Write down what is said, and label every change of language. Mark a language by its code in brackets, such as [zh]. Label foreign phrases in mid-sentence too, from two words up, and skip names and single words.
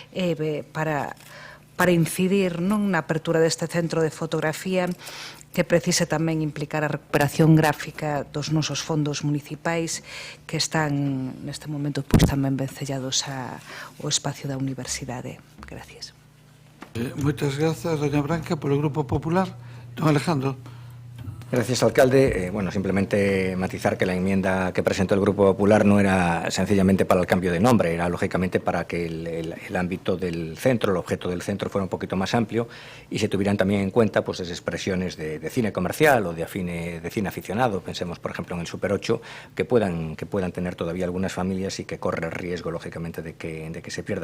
[gl] para incidir na apertura deste centro de fotografía, que precise tamén implicar a recuperación gráfica dos nosos fondos municipais que están neste momento pois tamén vencellados ao espacio da universidade. [es] Gracias. [gl] Moitas grazas, doña Branca, polo Grupo Popular. [es] Don Alejandro. Gracias, alcalde. Bueno, simplemente matizar que la enmienda que presentó el Grupo Popular no era sencillamente para el cambio de nombre, era lógicamente para que el ámbito del centro, el objeto del centro fuera un poquito más amplio y se tuvieran también en cuenta pues esas expresiones de cine comercial o de cine aficionado. Pensemos, por ejemplo, en el Super 8, que puedan tener todavía algunas familias y que corre el riesgo, lógicamente, de que se pierda.